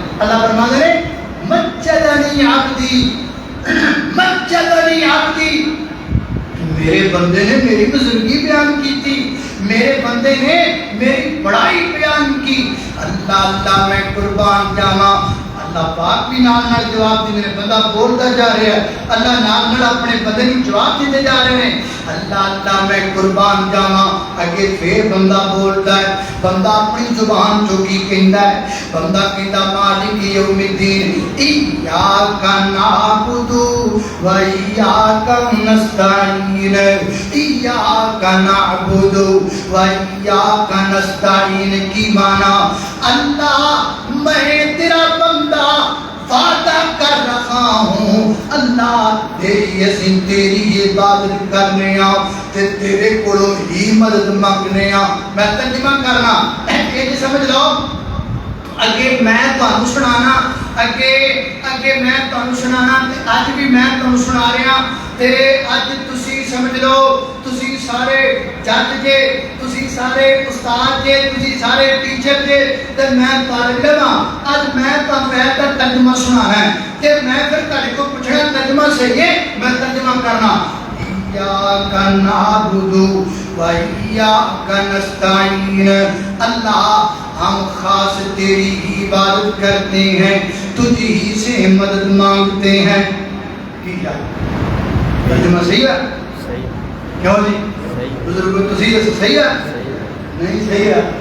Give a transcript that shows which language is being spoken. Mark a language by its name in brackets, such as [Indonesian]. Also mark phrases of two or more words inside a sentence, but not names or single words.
[Urdu] اللہ فرماتے ہیں [Arabic] مجدنی عبدی مجدنی عبدی, [Urdu] میرے بندے نے میری بزرگی بیان کی تھی, میرے بندے نے میری بڑائی بیان کی. [Punjabi] اللہ اللہ میں قربان جاواں. اللہ پاک بھی نال نال جواب دے رہے, [Urdu] بندہ بولتا جا رہا ہے, [Punjabi] اللہ نال نال اپنے بندے نوں جواب دیتے جا رہے ہیں. اللہ اللہ میں قربان جاواں. اگے پھر بندہ بولتا ہے, بندہ اپنی زبان چوں کی کہندا ہے, بندہ کہندا [Arabic] مالک یوم الدین ایاک نعبد و ایاک نستعین, ایاک نعبد و ایاک نستعین [Punjabi] کی معنی اللہ [Urdu] میں تیرا بندہ وعدہ کر رہا ہوں, [Punjabi] اللہ تیری اسیں تیری عبادت کرنے تے تیرے کولوں ہی مدد منگنے. میں ترجمہ کرنا یہ سمجھ لو, اگے میں تانوں سنانا, اگے میں تانوں سنانا, تے اج بھی میں تانوں سنا رہا تے اج تسی سمجھ لو, تسی سارے جج جے تسی سارے استاد جے تسی سارے ٹیچر جے تے میں طالب علم ہاں اج میں ترجمہ سنا ہے تے میں پھر تہاڈے کو پوچھنا ترجمہ صحیح ہے میں ترجمہ کرنا [Arabic] ایاک نعبد و ایاک نستعین [Urdu] اللہ ہم خاص تیری ہی عبادت کرتے ہیں تجھ ہی سے مدد مانگتے ہیں کیا ترجمہ صحیح ہے [Punjabi] کیوں جی بزرگ تسی صحیح ہے نہیں صحیح ہے